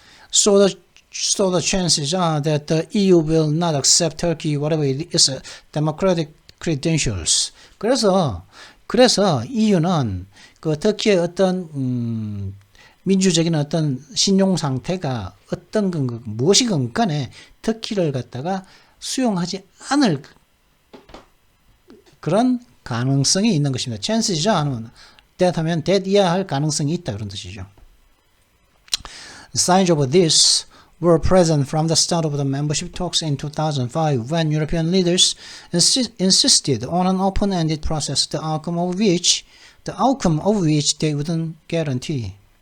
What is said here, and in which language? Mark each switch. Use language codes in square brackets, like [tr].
[en] So the chances are that the EU will not accept Turkey whatever its democratic credentials. [ko] 그래서 EU는 그 터키의 어떤 민주적인 어떤 신용 상태가 무엇이건 간에 터키를 갖다가 수용하지 않을 그런 가능성이 있는 것입니다. [en] chances are [ko] 하면 that 이하 할 가능성이 있다 그런 뜻이죠. [en] Signs of this were present from the start of the membership talks in 2005 when European leaders insisted on an open-ended process, the outcome of which they wouldn't guarantee.